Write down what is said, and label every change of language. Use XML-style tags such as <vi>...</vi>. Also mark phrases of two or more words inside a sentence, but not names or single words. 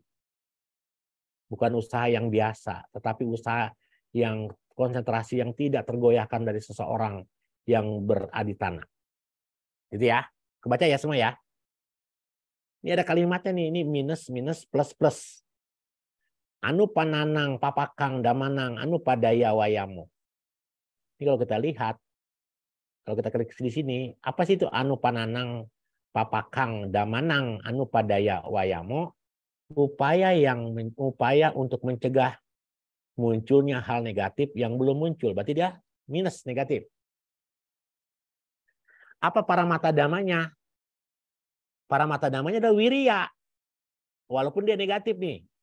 <id>Bukan usaha yang biasa, tetapi usaha yang konsentrasi yang tidak tergoyahkan dari seseorang yang beraditana. Gitu ya. Kebaca ya semua ya. Ini ada kalimatnya nih, ini minus, minus, plus, plus.</id> <pi>Anu pananang, papakang, damanang, anu padaya wayamu.</pi> <id>Ini kalau kita lihat, kalau kita klik di sini, apa sih itu</id> <pi>anu pananang, papakang, damanang, anu padaya wayamu?</pi> <id>Upaya untuk mencegah munculnya hal negatif yang belum muncul. Berarti dia minus negatif. Apa</id> <pi>para mata damanya? Para mata damanya</pi> <id>adalah wirya. Walaupun dia negatif nih.</id>